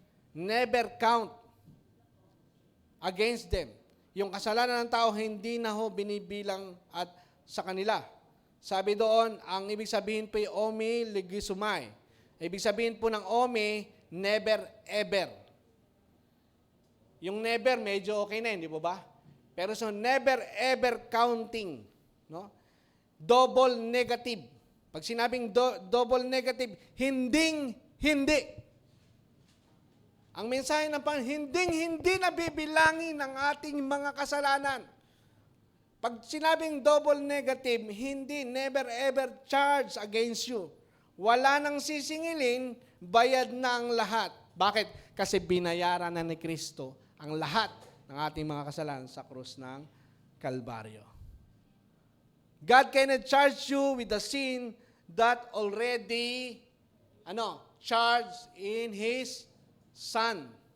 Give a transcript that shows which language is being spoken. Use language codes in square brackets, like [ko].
[en] Never count against them. [tl] Yung kasalanan ng tao, hindi na ho binibilang at sa kanila. Sabi doon, ang ibig sabihin po ay omi legisumai. Ibig sabihin po ng omi, never ever. Yung never, medyo okay na, hindi po ba? Pero [en] so never ever counting, double negative. [tl] Pag sinabing double negative, hindi. Ang mensahe ng Panginoon, hindi na bibilangin ang ating mga kasalanan. Pag sinabing [en] double negative, hindi, never ever charge against you. [tl] Wala nang sisingilin, bayad na ang lahat. Bakit? Kasi binayaran na ni Kristo ang lahat ng ng ating mga kasalanan sa krus ng Kalbaryo. [en] God cannot charge you with the sin that already charged in His Son.